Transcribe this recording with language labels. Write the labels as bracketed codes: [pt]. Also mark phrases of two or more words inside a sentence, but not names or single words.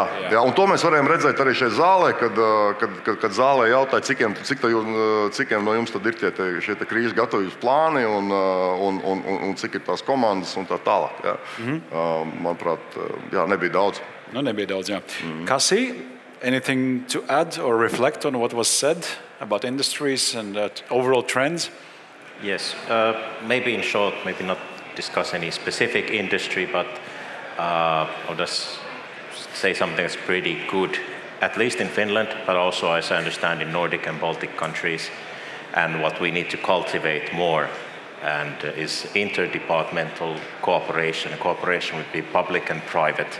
[lv] Jā, un to mēs varējām redzēt arī šeit zālē, kad zālē jautāja, cikiem no jums tad ir šie krīzes gatavības plāni un cik ir tās komandas un tā tālāk. Jā. Manuprāt, jā, nebija daudz. Nebija daudz, jā. Kasī? [en] Anything to add or reflect on what was said about industries and overall trends? Yes, maybe in short, maybe not discuss any specific industry, but I'll just say something that's pretty good, at least in Finland, but also, as I understand, in Nordic and Baltic countries, and what we need to cultivate more and is interdepartmental cooperation would be public and private.